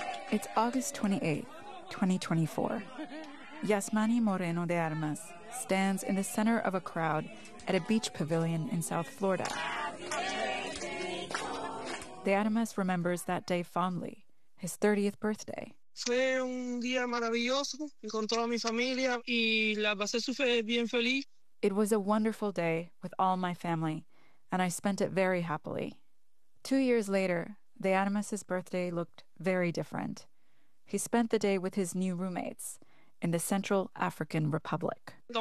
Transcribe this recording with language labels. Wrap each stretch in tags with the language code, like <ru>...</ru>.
<en>It's August 28, 2024. Yasmani Moreno de Armas stands in the center of a crowd at a beach pavilion in South Florida. De Armas remembers that day fondly, his 30th birthday.</en> <es>Fue un día maravilloso, con toda mi familia y la pasé súper bien feliz.</es> <en>It was a wonderful day with all my family. and I spent it very happily. 2 years later, the animus's birthday looked very different. He spent the day with his new roommates in the Central African Republic.</en>